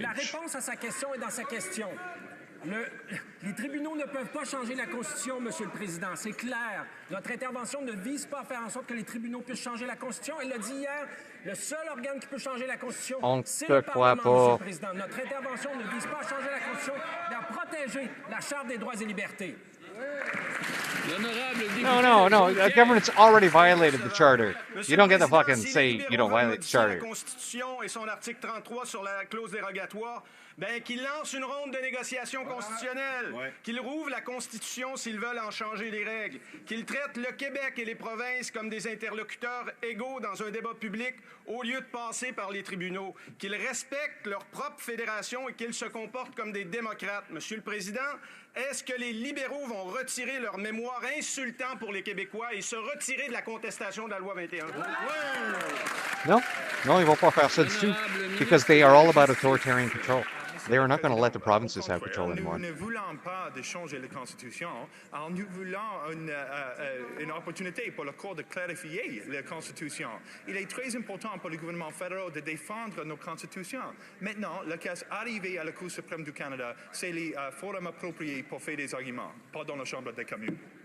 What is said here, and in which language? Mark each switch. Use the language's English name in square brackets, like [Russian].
[French] La réponse à sa question est dans sa question. Les tribunaux ne peuvent pas changer la Constitution, Monsieur le Président. C'est clair. Notre intervention ne vise pas à faire en sorte que les tribunaux puissent changer la Constitution. Elle l'a dit hier, le seul organe qui peut changer la Constitution, c'est le Parlement, Monsieur le Président. Notre intervention ne vise pas à changer la Constitution, mais à protéger la Charte des droits et libertés. [English] No. The government's already violated the charter. You don't get to fucking say you don't violate the charter. [French] La Constitution et son article 33 sur la clause dérogatoire, ben qu'il lance une ronde de négociations constitutionnelles, qu'il rouvre la Constitution s'ils veulent en changer les règles, qu'il traite le Québec et les provinces comme des interlocuteurs égaux dans un débat public au lieu de passer par les tribunaux, qu'ils respectent leur propre fédération et qu'ils se comportent comme des démocrates. Monsieur le Président, est-ce que les libéraux vont retirer leur mémoire insultant pour les Québécois et se retirer de la contestation de la loi 21? [English] No, [French] ils vont pas faire ça du tout, [English] because they are all about authoritarian control. They are not going to let the provinces have control anymore. [French] Nous ne voulons pas de changer la Constitution. Alors nous voulons une opportunité pour le Cour de clarifier la Constitution. Il est très important pour le gouvernement fédéral de défendre nos constitutions. Maintenant, le cas arrivé à la Cour suprême du Canada, c'est les forums appropriés pour faire des arguments, pas dans la Chambre des communes.